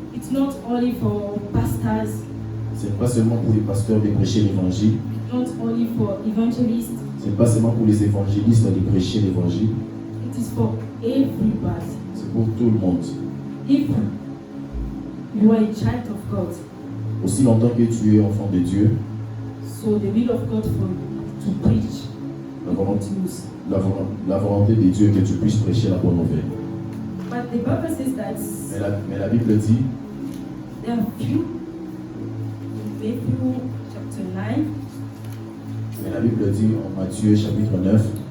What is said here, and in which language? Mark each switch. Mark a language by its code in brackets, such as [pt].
[en] It's not only for pastors, [fr] Ce n'est pas seulement pour les pasteurs de prêcher l'évangile, [en] not only for evangelists. [fr] ce n'est pas seulement pour les évangélistes de prêcher l'évangile, [en] It is for everybody. [fr] c'est pour tout le monde. [en] If you are a child of God, [fr] Aussi longtemps que tu es enfant de Dieu, [en] so the will of God for to preach [fr] la [en] the [fr] volonté, [en] good news. [fr] la volonté de Dieu est que tu puisses prêcher la bonne nouvelle. [en] But the Bible says that [fr] Mais la Bible dit, [en] there are few in Matthew chapter 9, [fr] mais la Bible dit en Matthieu chapitre 9,